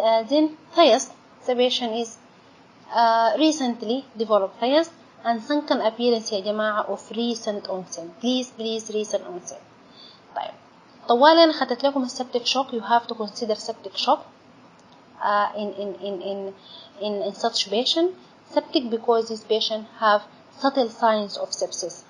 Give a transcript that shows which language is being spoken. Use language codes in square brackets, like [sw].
[en] Then thirst, the patient is recently developed thirst and sunken appearance يا جماعة of recent onset. Please recent onset. [ar] طيب طوالا خدت لكم septic shock. [en] You have to consider septic shock in such patient. Septic because this patient have subtle signs of sepsis.